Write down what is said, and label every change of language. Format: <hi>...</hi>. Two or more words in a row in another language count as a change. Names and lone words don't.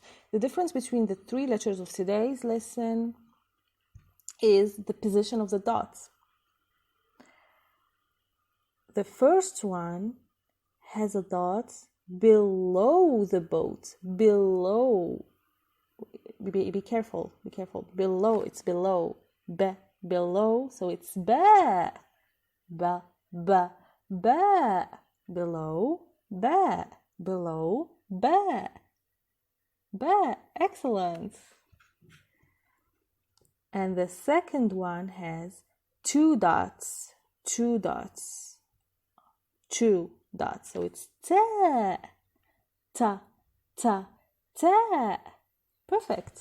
<en>The difference between the three letters of today's lesson is the position of the dots. The first one has a dot below the boat. Below. Be careful. Be careful. Below. It's below. Below. So it's ba. Ba. Ba. Ba. Below. Ba. Below. Ba. Ba. Excellent. And the second one has two dots. Two dots. Two dots. So it's ta, ta, ta, ta. Perfect.</en>